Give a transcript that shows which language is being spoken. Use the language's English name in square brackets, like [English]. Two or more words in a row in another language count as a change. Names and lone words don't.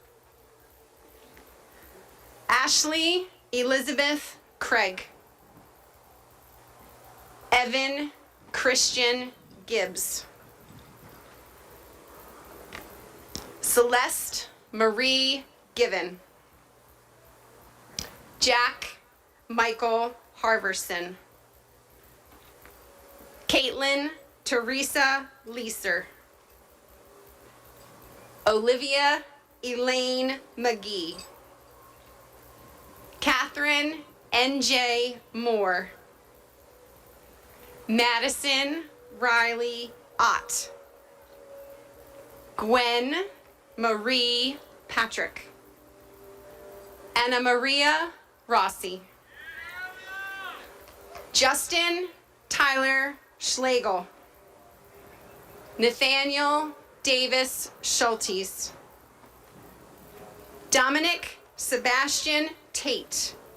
[English] Ashley Elizabeth Craig. Evan Christian Gibbs. Celeste Marie Given. Jack Michael Harverson. Caitlin Teresa Leeser. Olivia Elaine Magee. Catherine N.J. Moore. Madison Riley Ott. Gwen Marie Patrick. Anna Maria Rossi. Justin Tyler Schlegel. Nathaniel Davis Schultes. Dominic Sebastian Tate.